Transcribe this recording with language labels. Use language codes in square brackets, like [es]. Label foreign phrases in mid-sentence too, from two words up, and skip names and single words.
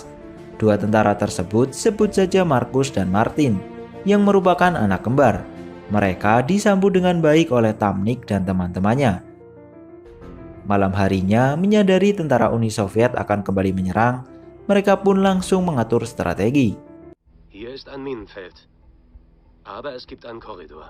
[id] Dua tentara tersebut sebut saja Markus dan Martin, yang merupakan anak kembar. Mereka disambut dengan baik oleh Tamnik dan teman-temannya. Malam harinya, menyadari tentara Uni Soviet akan kembali menyerang, mereka pun langsung mengatur strategi. [de] Hier ist ein Minenfeld, aber es gibt einen Korridor.